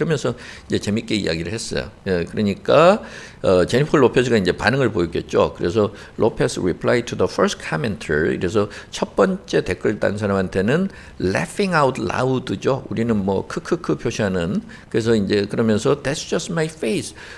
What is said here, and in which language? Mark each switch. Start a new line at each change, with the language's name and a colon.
Korean: 이러면서 이제 재밌게 이야기를 했어요. 예, 그러니까 제니퍼 로페즈가 이제 반응을 보였겠죠. 그래서
English: 로페즈 reply to the first commenter.
Korean: 그래서 첫 번째 댓글 단 사람한테는
English: laughing out loud
Korean: 죠. 우리는 뭐 크크크 표시하는. 그래서 이제 그러면서
English: that's just my face.